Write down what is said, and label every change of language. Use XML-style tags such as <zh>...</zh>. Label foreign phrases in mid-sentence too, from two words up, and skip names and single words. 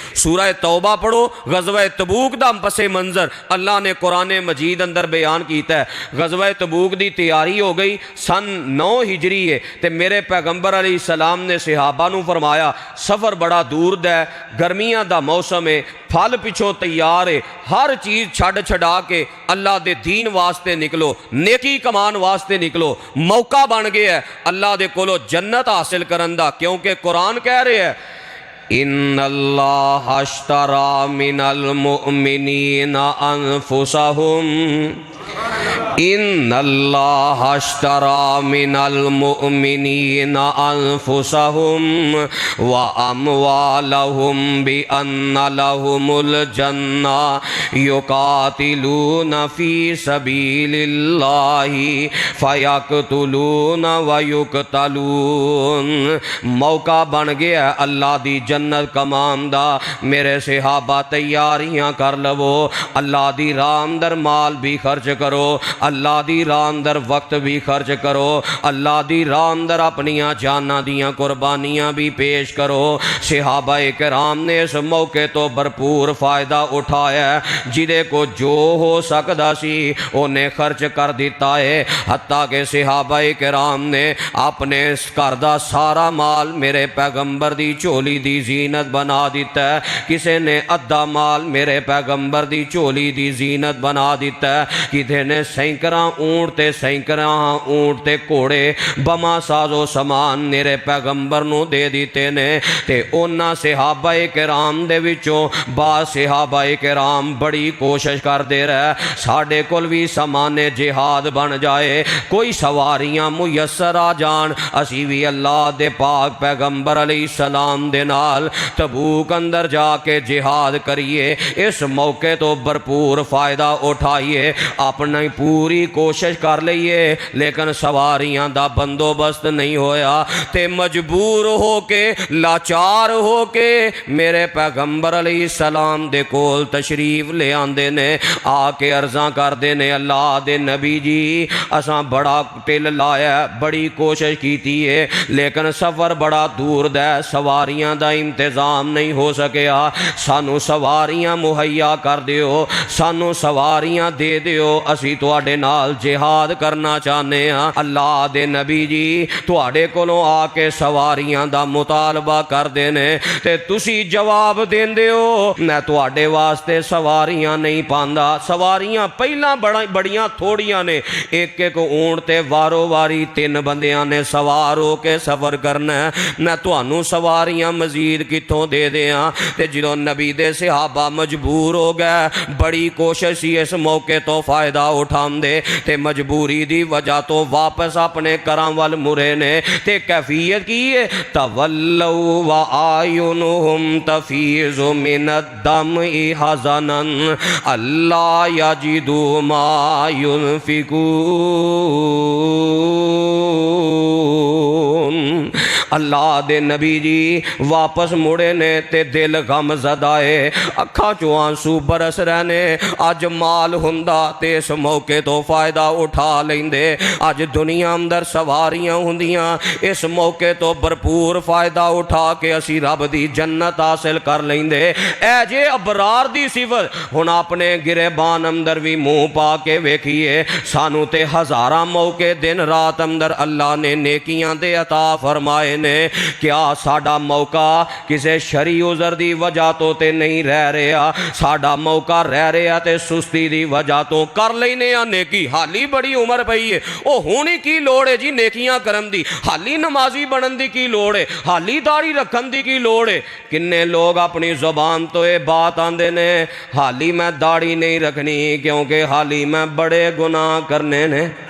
<pa>سورہ توبہ پڑھو، غزوہ تبوک دا پس منظر اللہ نے قرآن مجید اندر بیان کیتا ہے۔ غزوہ تبوک دی تیاری ہو گئی، سن 9 ہجری ہے، تے میرے پیغمبر علیہ السلام نے صحابہ نو فرمایا سفر بڑا دور ہے، گرمیاں دا موسم ہے، پھل پچھوں تیار ہے، ہر چیز چھڈ چھڈا کے اللہ دے دین واسطے نکلو، نیکی کمان واسطے نکلو، موقع بن گیا ہے اللہ دے کولو جنت حاصل کرن دا، کیونکہ قرآن کہہ رہے ہے</pa> <ar>ان اللہ اشترى من المؤمنین انفسهم ان اللہ اشترى من المؤمنین انفسهم واموالهم بان لهم الجنہ یقاتلون فی سبیل اللہ فیقتلون ویقتلون۔</ar> <pa>موقع بن گیا ہے اللہ دی جنت کمان دا، میرے صحابہ تیاریاں کر لو، اللہ دی راہ اندر مال بھی خرچ کرو، اللہ دی راہ اندر وقت بھی خرچ کرو، اللہ دی راہ اندر اپنیاں جاناں دیاں قربانیاں بھی پیش کرو۔ صحابہ کرام نے اس موقع تو بھرپور فائدہ اٹھایا ہے، جدے کو جو ہو سکتا سی انہیں خرچ کر دیتا ہے، حتیٰ کہ صحابہ کرام نے اپنے اس گھر دا سارا مال میرے پیغمبر دی چولی دی زینت بنا دیتا ہے، کسے نے ادھا مال میرے پیغمبر دی چولی دی زینت بنا دیتا ہے، کسے نے سینکڑاں اونٹ تے گھوڑے بما سازو سامان میرے پیغمبر نو دے دیتے نے۔ تے انہاں صحابہ کرام دے وچوں بعض صحابہ کرام بڑی کوشش کر دے رہے ساڈے کول بھی سامان جہاد بن جائے، کوئی سواریاں میسر آ جان، اسی بھی اللہ دے پاک پیغمبر علیہ السلام دے نال تبوک اندر جا کے جہاد کریے۔ اس موقع تو بھرپور فائدہ اٹھائیے، اپنی پوری کوشش کر لئیے، لیکن سواریاں دا بندوبست نہیں ہویا تے مجبور ہو کے لاچار ہو کے میرے پیغمبر علیہ السلام دے کول تشریف لے آندے نے، آ کے عرضاں کر دے نے اللہ دے نبی جی اساں بڑا ٹل لایا، بڑی کوشش کیتی ہے، لیکن سفر بڑا دور دے، سواریاں دا انتظام نہیں ہو سکیا، سانو سواریاں مہیا کر دیو، سانو سواریاں دے دیو، اسی تواڈے نال جہاد کرنا چاہنے ہاں۔ اللہ دے نبی جی تواڈے کولوں آ کے سواریاں دا مطالبہ کر دینے تے تسی جواب دیندے ہو میں تواڈے واسطے سواریاں نہیں پاندا، سواریاں پہلا بڑیاں تھوڑیاں نے، ایک ایک اونٹ تے وارو واری 3 بندیاں نے سوار ہو کے سفر کرنا ہے، میں تانوں سواریاں مزید کتھوں دے دیاں۔ تے جدوں نبی دے صحابہ مجبور ہو گئے، بڑی کوشش سی اس موقع تو فائدہ اٹھاندے تے مجبوری دی وجہ تو واپس اپنے گھراں ول مرے نے، تے کیفیت کی ہے</pa> <ar>تولوا وآینہم تفیض من الدمع حزنا اللہ یجدوا ما ینفقون۔</ar> <pa>اللہ دے نبی جی واپس مڑے نے تے دل غم زدائے اکھاں چوں آنسو برس رہنے اج مال ہوندا تے اس موقع تو فائدہ اٹھا لیندے اج دنیا اندر سواریاں ہوندیاں اس موقع تو بھرپور فائدہ اٹھا کے اسی رب دی جنت حاصل کر لیندے اے جے ابرار دی صفت ہن اپنے گریبان اندر بھی منہ پا کے ویکھیے سانو تے ہزاراں موقع دن رات اندر اللہ نے نیکیاں دے عطا فرمائے نے کیا ساڈا موقع کسے شرعی عذر دی وجہ تو تے نہیں رہ رہا ساڈا موقع رہ رہا تے سستی دی وجہ تو کر لینے آ نیکی حالی بڑی عمر پئی ہے او ہونی کی لوڑ ہے جی نیکیاں کرن دی حالی نمازی بنن دی کی لوڑ ہے حالی داڑھی رکھن دی کی لوڑ ہے کنے لوگ اپنی زبان تو یہ بات آندے نے حالی میں داڑھی نہیں رکھنی کیونکہ حالی میں بڑے گناہ کرنے نے</pa>